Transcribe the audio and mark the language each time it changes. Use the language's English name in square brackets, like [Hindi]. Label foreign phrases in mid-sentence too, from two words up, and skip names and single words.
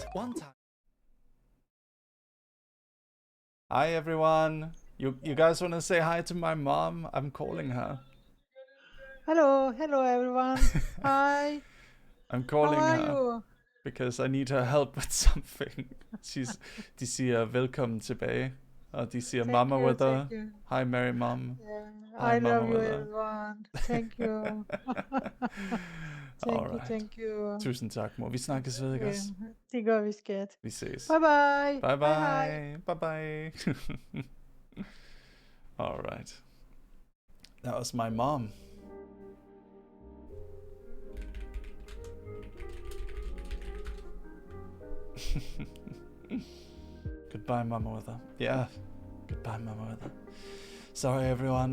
[English] One time... Hi everyone! You guys want to say hi to my mom? I'm calling her. Hello everyone. Hi. I'm calling How are her you? because I need her help with something. [Danish] De siger velkommen tilbage. Og de siger mamma-weather. [English] Thank you. Hi Mary Mom. Yeah, Hi I love you mamma-weather. everyone. Thank you. Thank you. [Danish] Tusind tak, mor. Vi snakkes ved, ikke Ja, også? det gør vi, skat. Vi ses. [English] Bye bye. Bye Hej, bye. Bye bye. All right. That was my mom. Goodbye, Mama Weather. Yeah. Goodbye, Mama Weather. Sorry, everyone.